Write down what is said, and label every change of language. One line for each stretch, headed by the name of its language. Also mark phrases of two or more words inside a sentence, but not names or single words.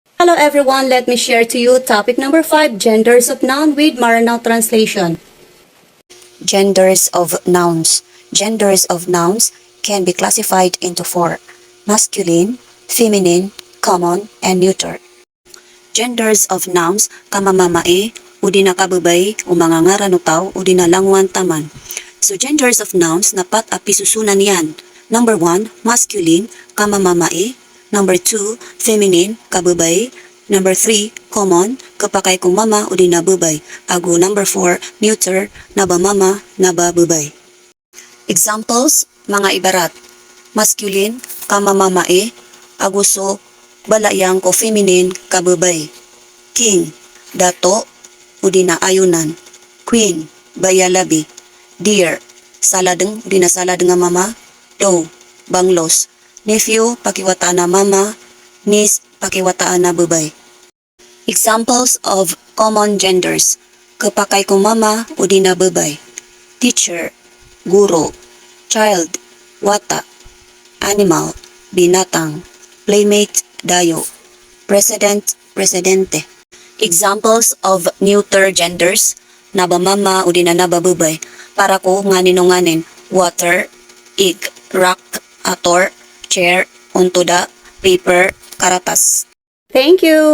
English: Hello everyone, let me share to you topic number 5, genders of noun with Maranao translation. Genders of nouns. Genders of nouns can be classified into four: masculine, feminine, common, and neuter. Genders of nouns
Maranao: kamamamae, udi na kababay, o mga ngaranutaw, udi na langwan taman.
English: So genders of nouns
Maranao: napat api susunan yan.
English: Number 1, masculine, kamamamae. Number 2, feminine, kababay. Number 3, common,
Maranao: kapakay kung mama udi na babay. Ago number 4, neuter, naba mama, naba babay.
English: Examples,
Maranao: mga ibarat.
English: Masculine, kamamamae.
Maranao: Aguso, balayang ko feminine, kababay. King, dato, udi na ayunan. Queen, bayalabi. Dear, saladeng, udi na salad nga mama. Doe, banglos. Nephew, pakiwata na mama. Niece, pakiwata na babay.
English: Examples of common genders.
Maranao: Kapakay kong mama, udi na babay. Teacher, guro. Child, wata. Animal, binatang. Playmate, dayo. President, presidente.
English: Examples of neuter genders.
Maranao: Naba mama, udi na naba babay. Para ko nganin o nganin. Water, ig, rock, ator, chair, untuda, paper, karatas.
English: Thank you!